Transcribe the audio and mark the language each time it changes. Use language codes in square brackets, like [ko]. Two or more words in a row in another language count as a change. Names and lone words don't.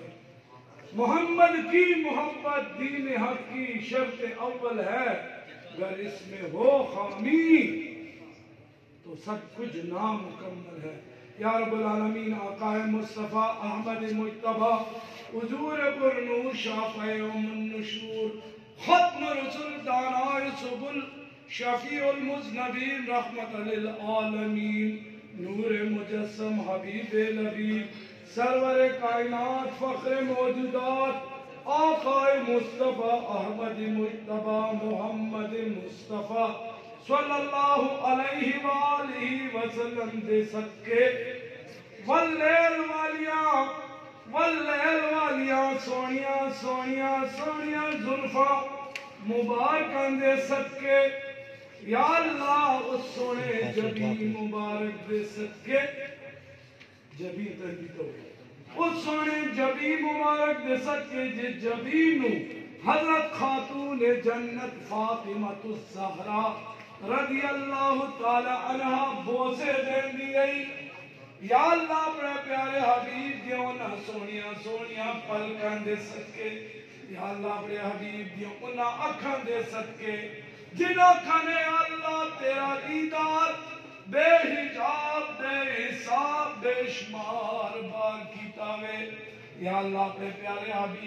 [ur] محمد کی محبت دین حق کی شرط اول ہے اگر اس میں ہو خامی تو سب کچھ نامکمل ہے. [ar] يا رب العالمين [pa] آقائے مصطفیٰ احمد مجتبیٰ حضور پرنور شافعِ ام النشور ختم رسل دانائے سبل [ar] شفيع المذنبين رحمة للعالمين [pa] نور مجسم حبیب لبیب سرور کائنات فخر موجودات آقائے مصطفیٰ احمد مجتبیٰ محمد مصطفیٰ [ar] صلى الله عليه وسلم [pa] دے صدقے واللیل والیاں سوہنیاں سوہنیاں سوہنیاں زلفاں مبارکاں دے صدقے یا اللہ اس سوہنے جبیں مبارک دے صدقے جبیں تیندی تو اس سوہنے جبیں مبارک دے صدقے جے جبیں نوں حضرت خاتون جنت فاطمۃ الزہرا [ar] رضي الله تعالى [pa] عنہا بوسے دیندی گئی یا اللہ اپنے پیارے حبیب دیو ناں سوہنیاں سوہنیاں پلکاں دے صدقے یا اللہ اپنے حبیب دیو اوناں اکھاں دے صدقے جن اکھاں نے اللہ تیرا دیدار بے حجاب بے حساب بے شمار بار کیتا وے یا اللہ اپنے پیارے حبیب